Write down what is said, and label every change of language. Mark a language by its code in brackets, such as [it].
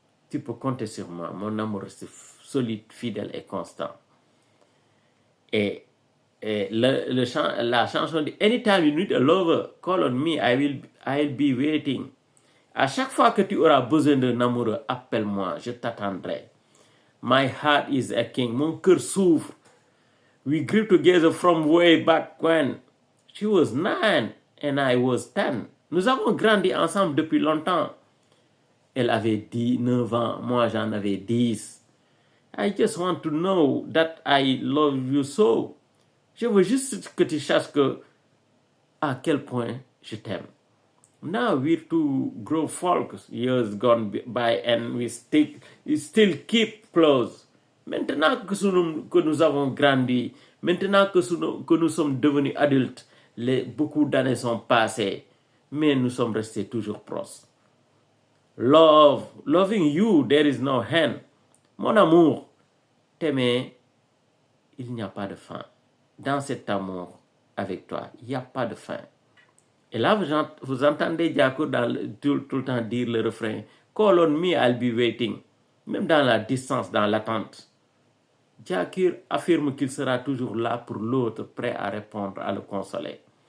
[fr] Tu peux compter sur moi. Mon amour reste solide, fidèle et constant. Et la chanson dit [en] Anytime you need a lover, call on me, I'll be waiting. [fr] À chaque fois que tu auras besoin d'un amoureux, appelle-moi, je t'attendrai. [en] My heart is aching. [fr] Mon cœur souffre. [en] We grew together from way back when she was 9 and I was 10. [fr] Nous avons grandi ensemble depuis longtemps. Elle avait 9 ans, moi j'en avais 10. [en] I just want to know that I love you so. [fr] Je veux juste que tu saches à quel point je t'aime. [en] Now we're two grown folks, years gone by, and we still keep close. [fr] Maintenant que nous avons grandi, maintenant que nous sommes devenus adultes, beaucoup d'années sont passées, mais nous sommes restés toujours proches. [en] Loving you, there is no end. [fr] Mon amour, t'aimer, il n'y a pas de fin. Dans cet amour avec toi, il n'y a pas de fin. Et là, vous entendez Diakur tout le temps dire le refrain [en] Call on me, I'll be waiting. [fr] Même dans la distance, dans l'attente. Diakur affirme qu'il sera toujours là pour l'autre, prêt à répondre, à le consoler.